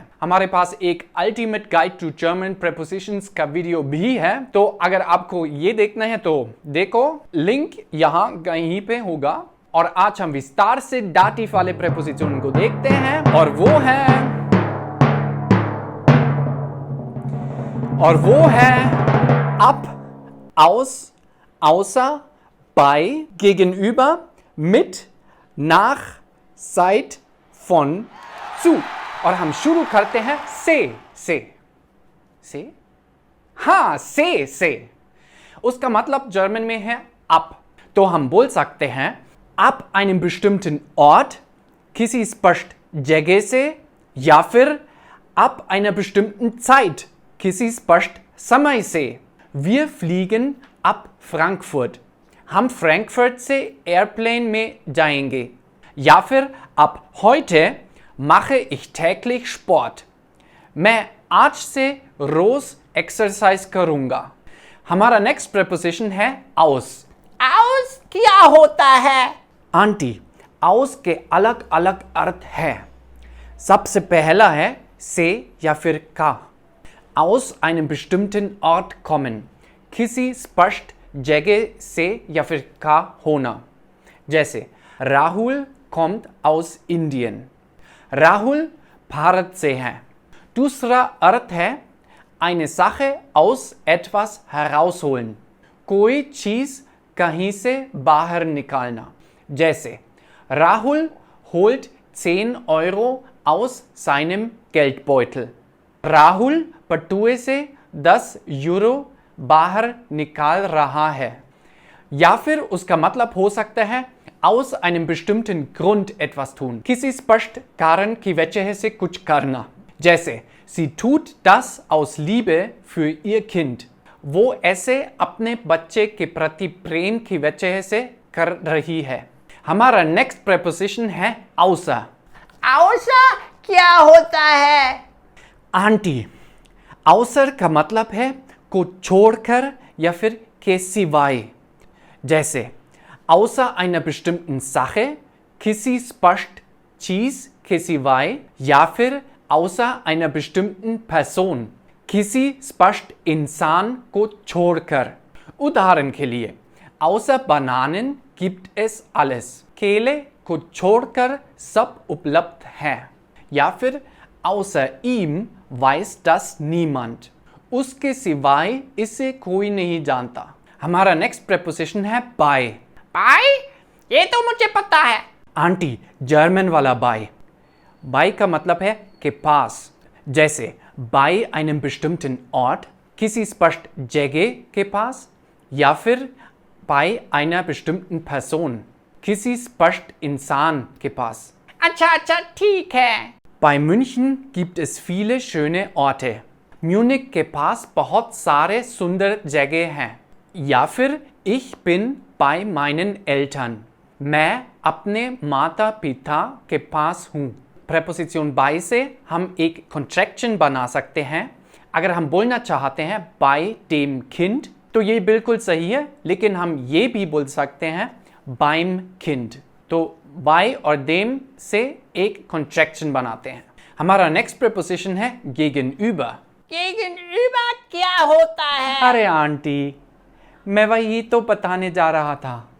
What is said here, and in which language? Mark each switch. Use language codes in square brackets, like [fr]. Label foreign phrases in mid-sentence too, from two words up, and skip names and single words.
[hi] हमारे पास एक [en] ultimate guide to German prepositions [hi] का वीडियो भी है, तो अगर आपको ये देखना है तो देखो, लिंक यहाँ कहीं पे होगा। और आज हम विस्तार से दाटिव वाले प्रेपोजिशनन को देखते हैं और वो है [de] ab, aus, außer, bei, gegenüber, mit, nach, seit, von, zu। [hi] और हम शुरू करते हैं से। हाँ, से। उसका मतलब जर्मन में है ab। तो हम बोल सकते हैं [de] ab einem bestimmten Ort, [hi] किसी स्पष्ट जगह से, या फिर [de] ab einer bestimmten Zeit, [hi] किसी स्पष्ट समय से। [de] Wir fliegen ab Frankfurt, [hi] हम फ्रैंकफर्ट से एयरप्लेन में जाएंगे। या फिर [de] ab heute mache ich täglich Sport, [hi] मैं आज से रोज एक्सरसाइज करूंगा। हमारा [en] next preposition [hi] है aus। aus क्या होता है? आंटी, aus के अलग अलग अर्थ है। सबसे पहला है से या फिर का। [de] aus einem bestimmten Ort kommen, [hi] किसी स्पष्ट जगह से या फिर का होना। [de] जैसे राहुल kommt aus Indien, [hi] राहुल भारत से है। दूसरा अर्थ है [de] eine Sache aus etwas herausholen, [hi] कोई चीज कहीं से बाहर निकालना। [de] जैसे राहुल holt 10 Euro aus seinem Geldbeutel, [hi] राहुल पटुए से 10 यूरो बाहर निकाल रहा है। या फिर उसका मतलब हो सकता है [de] aus einem bestimmten Grund etwas tun, [hi] किसी स्पष्ट कारण की वजह से कुछ करना। [de] जैसे sie tut das aus Liebe für ihr Kind, [hi] वो ऐसे अपने बच्चे के प्रति प्रेम की वजह से कर रही है। हमारा [en] next preposition [hi] है außer। außer क्या होता है? आंटी, außer का मतलब है को छोड़कर या फिर के सिवाय। [de] जैसे außer einer bestimmten Sache, [hi] किसी स्पष्ट चीज के सिवाय, या फिर [de] außer einer bestimmten Person, [hi] किसी स्पष्ट इंसान को छोड़कर। उदाहरण के लिए [de] außer Bananen gibt es alles, [hi] केले को छोड़कर सब उपलब्ध है। या फिर [de] außer ihm weiß das niemand, [hi] उसके सिवाय इसे कोई नहीं जानता। हमारा [en] next preposition [hi] है by। by ये तो मुझे पता है। आंटी, जर्मन वाला by का मतलब है के पास। [de] जैसे bei einem bestimmten Ort, [hi] किसी स्पष्ट जगह के पास, या फिर [de] bei einer bestimmten Person, [hi] किसी स्पष्ट इंसान के पास। अच्छा ठीक है। [de] Bei München gibt es viele schöne Orte, [hi] म्यूनिक के पास बहुत सारे सुंदर जगह हैं। या फिर [de] ich bin bei meinen Eltern, [hi] मैं अपने माता पिता के पास हूँ। प्रेपोजिशन by से हम एक कॉन्ट्रैक्शन बना सकते हैं। अगर हम बोलना चाहते हैं [de] bei dem Kind, [hi] तो ये बिल्कुल सही है, लेकिन हम ये भी बोल सकते हैं [de] beim Kind। [hi] तो by और dem से एक कॉन्ट्रैक्शन बनाते हैं। हमारा [en] next preposition [hi] है gegenüber। gegenüber क्या होता है? अरे आंटी, मैं वही तो बताने जा रहा था।